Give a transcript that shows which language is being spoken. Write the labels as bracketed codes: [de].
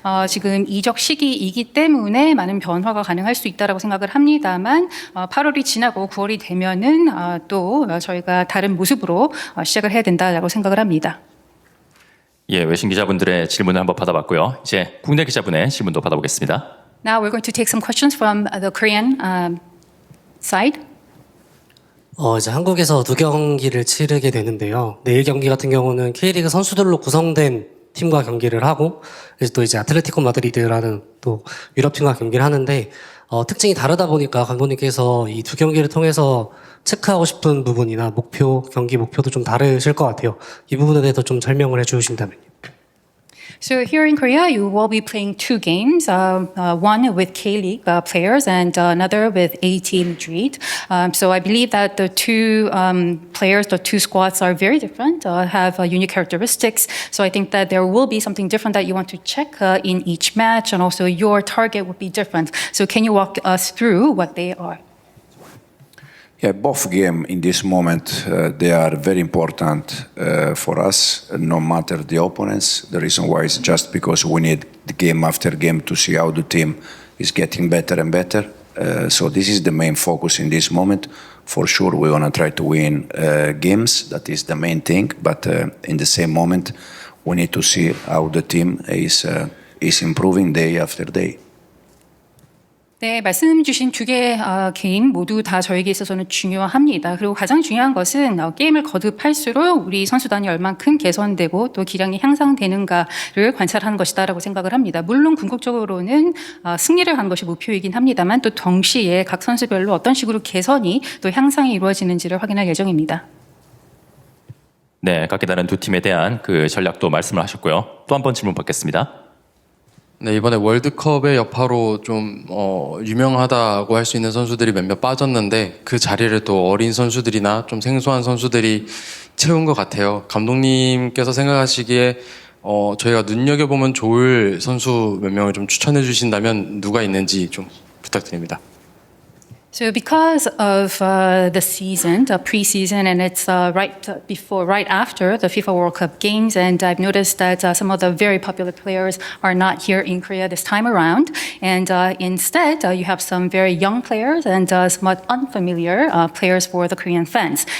[ko] 지금 이적 시기이기 때문에 많은 변화가 가능할 수 있다라고 생각을 합니다만 8월이 지나고 9월이 되면은 또 저희가 다른 모습으로 시작을 해야 된다라고 생각을 합니다. 예, 외신 기자분들의 질문을 한번 받아봤고요. 이제 국내 기자분의 질문도 받아보겠습니다. [en] Now we're going to take some questions from the Korean side. [ko] 이제 한국에서 두 경기를 치르게 되는데요. 내일 경기 같은 경우는 K리그 선수들로 구성된 팀과 경기를 하고, 또 이제 아틀레티코 마드리드라는 또 유럽 팀과 경기를 하는데, 특징이 다르다 보니까 감독님께서 이 두 경기를 통해서 체크하고 싶은 부분이나 경기 목표도 좀 다르실 것 같아요. 이 부분에 대해서 좀 설명을 해주신다면요. [en] So here in Korea, you will be playing two games, one with K-League players and another with AT Madrid. So I believe that the two players, the two squads are very different, have unique characteristics. So I think that there will be something different that you want to check in each match, and also your target would be different. So can you walk us through what they are? Yeah, both games in this moment, they are very important for us, no matter the opponents. The reason why is just because we need the game after game to see how the team is getting better and better. So this is the main focus in this moment. For sure, we're going to try to win games. That is the main thing. But in the same moment, we need to see how the team is improving day after day. [ko] 네, 말씀 주신 두 개의 게임 모두 다 저에게 있어서는 중요합니다. 그리고 가장 중요한 것은 게임을 거듭할수록 우리 선수단이 얼만큼 개선되고 또 기량이 향상되는가를 관찰하는 것이다라고 생각을 합니다. 물론 궁극적으로는 승리를 하는 것이 목표이긴 합니다만 또 동시에 각 선수별로 어떤 식으로 개선이 또 향상이 이루어지는지를 확인할 예정입니다. 네, 각기 다른 두 팀에 대한 그 전략도 말씀을 하셨고요. 또 한 번 질문 받겠습니다. 네, 이번에 월드컵의 여파로 좀 유명하다고 할 수 있는 선수들이 몇몇 빠졌는데 그 자리를 또 어린 선수들이나 좀 생소한 선수들이 채운 것 같아요. 감독님께서 생각하시기에 저희가 눈여겨보면 좋을 선수 몇 명을 좀 추천해 주신다면 누가 있는지 좀 부탁드립니다. [en] So because of the season, the preseason, and it's right after the FIFA World Cup games, and I've noticed that some of the very popular players are not here in Korea this time around, and instead you have some very young players and somewhat unfamiliar players for the Korean fans.